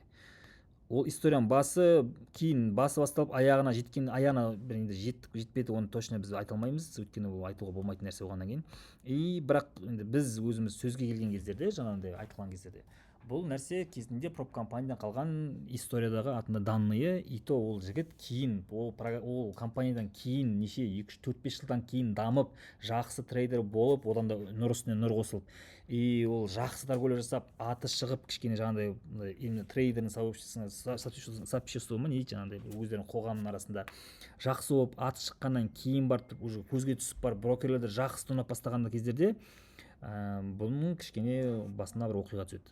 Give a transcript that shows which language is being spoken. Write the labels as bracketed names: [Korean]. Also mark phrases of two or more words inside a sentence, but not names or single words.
[Kazakh] Ол историяның басы кейін басы басталып аяғына жеткен, аяғына бір енді жеттік жетпеді, оны точно біз айта алмаймыз, өйткені ол айтуға болмайтын нәрсе болғаннан кейін. Бірақ енді біз өзіміз сөзге келген кездерде, жаңағындай айтылған кездерде, бұл нәрсе кезінде проб компаниядан қалған историядағы атында данные, и то ол жігіт кейін ол компаниядан кейін неше 2-3-4-5 жылдан кейін дамып жақсы трейдер болып, одан да нұр үстіне нұр қосылып, и ол жақсы торговля жасап аты шығып кішкене жаңағыдай именно трейдердің сообществосы ма не дейді, жаңағыдай өздерінің қоғамның арасында жақсы болып аты шыққаннан кейін барып уже көзге түсіп барып брокерлерді жақсы тонап бастаған кездерде бұның кішкене басына бір оқиға түседі.